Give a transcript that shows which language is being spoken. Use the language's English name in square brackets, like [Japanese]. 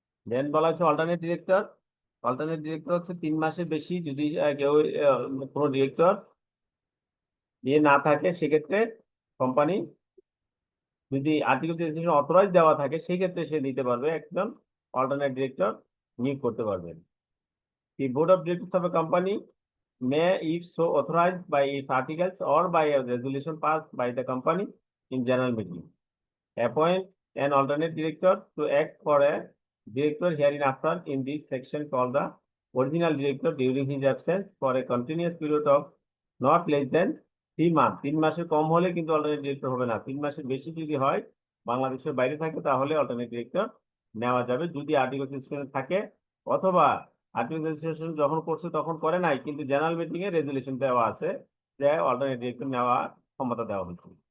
[Bangla] দেন বলা হচ্ছে alternate director. Alternate director হচ্ছে 3 মাসের বেশি যদি কেউ কোনো ডিরেক্টর দিয়ে না থাকে, সেক্ষেত্রে কোম্পানি যদি আর্টিকেল অথরাইজ দেওয়া থাকে সেক্ষেত্রে সে নিতে পারবে, একজন অল্টারনেট ডিরেক্টর নিয়োগ করতে পারবেন। [English] The board of directors of a company may, if so authorized by its articles or by a resolution passed by the company in general meeting, appoint an alternate director to act for a director hereinafter in this section called the original director during his absence for a continuous period of not less than 3 months। [Bangla] 3 মাসের কম হলে কিন্তু alternate director হবে না, 3 মাসের বেশি যদি হয়, বাংলাদেশের বাইরে থাকে, তাহলে অল্টারনেট ডিরেক্টর নেওয়া যাবে যদি আর্টিকেল থাকে, অথবা আর্টিকেল রেজিস্ট্রেশন যখন করছে তখন করে নাই, কিন্তু জেনারেল মিটিং এ রেজুলেশন দেওয়া আছে যে অল্টারনেট ডিরেক্টর নেওয়া ক্ষমতা দেওয়া হচ্ছে।